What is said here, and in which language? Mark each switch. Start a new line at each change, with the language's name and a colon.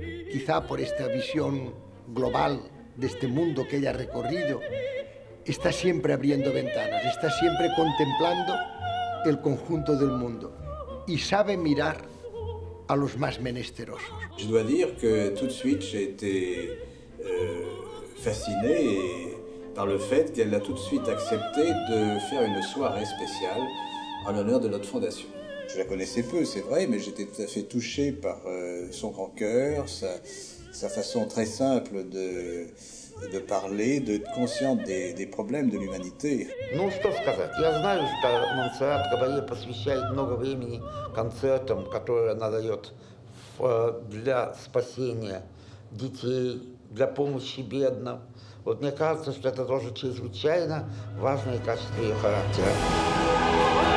Spanish: Quizá por esta visión global de este mundo que ella ha recorrido, está siempre abriendo ventanas, está siempre contemplando el conjunto del mundo y sabe mirar a los más menesterosos.
French: Je dois dire que tout de suite j'ai été fasciné par le fait qu'elle a tout de suite accepté de faire une soirée spéciale en l'honneur de notre fondation. Je la connaissais peu, c'est vrai, mais j'étais tout à fait touché par son grand cœur, sa façon très simple de parler, d'être consciente des problèmes de l'humanité.
Russian: Ну, что сказать? Я знаю, что Монсеррат Кабалье посвящает много времени концертам, которые она дает для спасения детей, для помощи бедным. Вот мне кажется, что это тоже чрезвычайно важное качество ее характера.